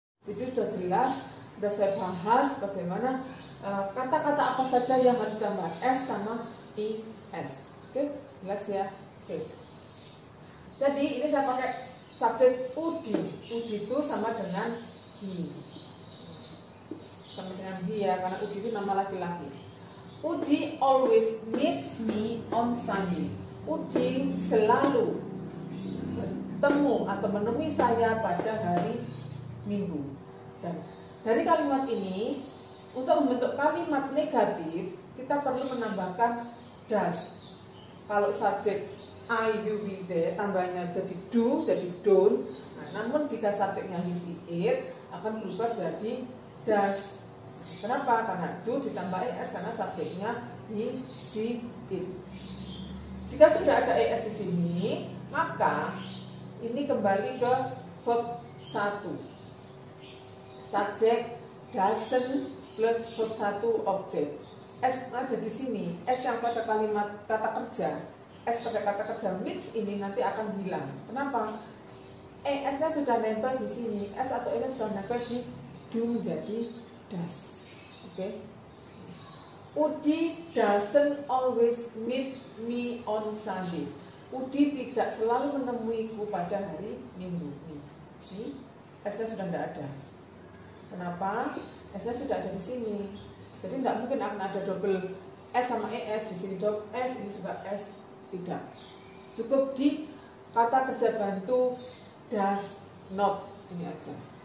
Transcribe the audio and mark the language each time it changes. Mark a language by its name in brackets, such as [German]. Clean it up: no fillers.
[Indonesian] Itu sudah jelas, sudah saya bahas bagaimana kata-kata apa saja yang harus ditambah S sama ES. Oke, jelas ya. Oke. Jadi ini saya pakai subjek Udi. Udi itu sama dengan he. Sama dengan he ya, karena Udi itu nama laki-laki. [English] Udi always meets me on Sunday. [Indonesian] Udi selalu bertemu atau menemui saya pada hari Minggu. Dan dari kalimat ini, untuk membentuk kalimat negatif, kita perlu menambahkan does. Kalau subjek I, you, we, they, tambahnya jadi do, jadi don't. Nah, namun jika subjeknya he, she, it, akan berubah jadi does. Kenapa? Karena do ditambah es karena subjeknya he, she, it. Jika sudah ada es di sini, maka ini kembali ke verb 1. Subjek doesn't plus verb 1 objek. S ada di sini. S yang pada kalimat kata kerja. S pada kata kerja meets ini nanti akan hilang. Kenapa? S-nya sudah nempel di sini. S atau S-nya sudah nempel di do menjadi does. Oke. [English] Udi doesn't always meet me on Sunday. [Indonesian] Udi tidak selalu menemuiku pada hari Minggu. Ini S-nya sudah tidak ada. Kenapa? S-nya sudah ada di sini. Jadi tidak mungkin akan ada double S sama ES di sini double S, ini juga S, tidak. Cukup di kata kerja bantu does not ini aja.